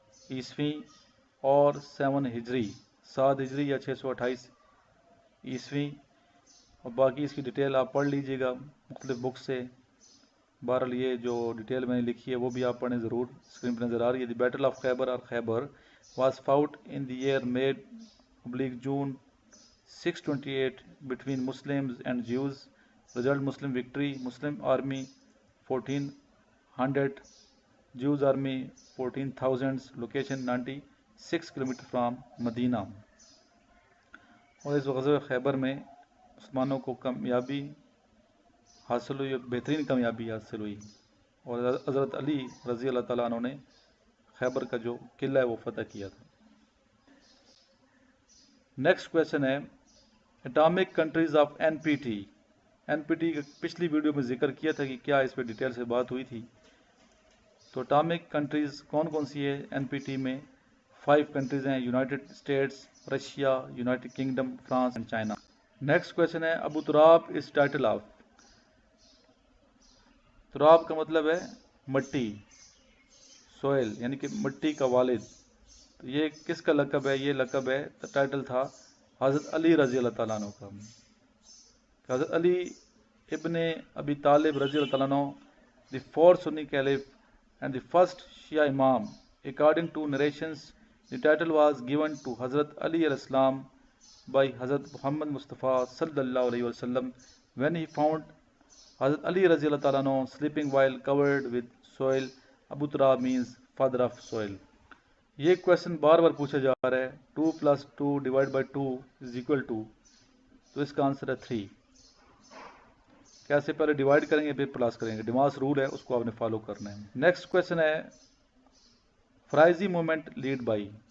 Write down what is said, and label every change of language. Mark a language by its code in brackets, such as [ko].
[ur] عیسوی اور 7 ہجری، 7 ہجری یا 628 عیسوی، اور باقی اس کی ڈیٹیل آپ پڑھ لیجئے گا مختلف بک سے۔ بہرحال یہ جو ڈیٹیل میں نے لکھی ہے وہ بھی آپ پڑھیں ضرور، اسکرین پہ نظر آ رہی ہے۔ دی بیٹل آف خیبر اور خیبر [en] was fought in the year May/June 628 between Muslims and Jews. result Muslim victory, Muslim army 1400, Jews army 14,000, location 96 kilometre from Medina. [ur] اور اس غزوہ خیبر میں مسلمانوں کو کامیابی حاصل ہوئی، بہترین کامیابی حاصل ہوئی، اور حضرت علی رضی اللہ تعالیٰ عنہ نے خیبر کا جو قلعہ ہے وہ فتح کیا تھا. [en] Next question ہے atomic countries of N P T. [ur] N P T پچھلی ویڈیو میں ذکر کیا تھا کہ کیا اس پہ ڈیٹیل سے بات ہوئی تھی. تو اٹامک کنٹریز کون کون سی ہے این پی ٹی میں؟ 5 کنٹریز ہیں، United States, Russia, United kingdom, France and China. [en] Next question ہے Abu Turab is title of. [ur] تراب کا مطلب ہے مٹی، سوئل، یعنی کہ مٹی کا والد. تو یہ کس کا لقب ہے؟ یہ لقب ہے، ٹائٹل تھا حضرت علی رضی اللہ تعالیٰ عنہ کا. [en] حضرت Ali ibn Abi Talib رضی اللہ تعالیٰ عنہ, the fourth Sunni Caliph and the first Shia Imam. According to narrations, the title was given to Hazrat Ali alayhi salam by Hazrat Muhammad Mustafa sallallahu alayhi wasallam when he found Hazrat Ali رضی اللہ تعالیٰ عنہ sleeping while covered with soil. Abu Turab means father of soil. [ur] یہ question بار بار پوچھا جا رہا ہے 2 + 2 / 2 = 2. تو اس کا آنسر ہے 3. کیسے؟ پہلے ڈیوائڈ کریں گے پھر پلس کریں گے. ڈیماس رول ہے، اس کو آپ نے فالو کرنا ہے. [en] Next question ہے Faraizi movement led by.